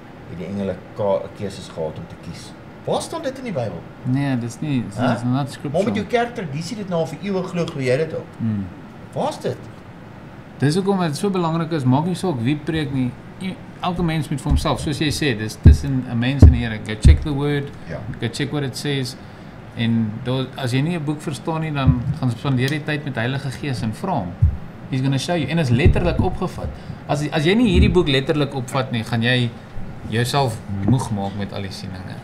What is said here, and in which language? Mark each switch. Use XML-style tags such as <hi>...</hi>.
<af>Het die engele keuses gehad om te kies. Waar staan dit in die Bybel? Nee, dis nie,</af> <en>it's not scriptural.</en> <af>Maar met jou kerktradisie dit nou al vir eeue glo jy dit ook. Waar's dit? Dis hoekom dit so belangrik is, maak nie saak wie preek nie. Elke mens moet vir homself, soos jy sê, dis tussen 'n mens en die Here.</af> <en>Go check the word, go check what it says.</en> <af>En as jy nie 'n boek verstaan nie, dan gaan spandeer jy tyd met Heilige Gees en vra hom.</af> <en>He's going to show you.</en> <af>En is letterlik opgevat. As jy nie hierdie boek letterlik opvat nie, gaan jy jouself moeg maak met al die sieninge.</af>